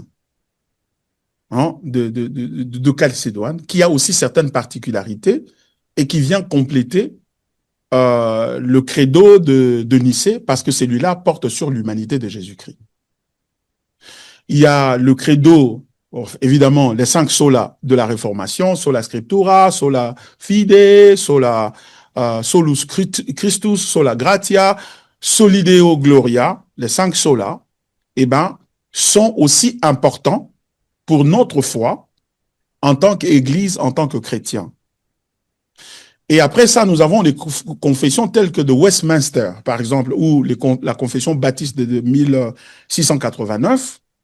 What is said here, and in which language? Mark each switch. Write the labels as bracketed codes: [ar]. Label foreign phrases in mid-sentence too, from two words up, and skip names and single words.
[fr] Hein, de Chalcédoine, qui a aussi certaines particularités et qui vient compléter le credo de Nicée parce que celui-là porte sur l'humanité de Jésus-Christ. Il y a le credo, évidemment, les 5 sola de la Réformation, [la] sola scriptura, sola fide, sola solus Christus, sola gratia, soli Deo gloria, [fr] les 5 sola, eh ben, sont aussi importants pour notre foi en tant qu'Église, en tant que chrétien. Et après ça, nous avons les confessions telles que de Westminster, par exemple, ou la confession baptiste de 1689.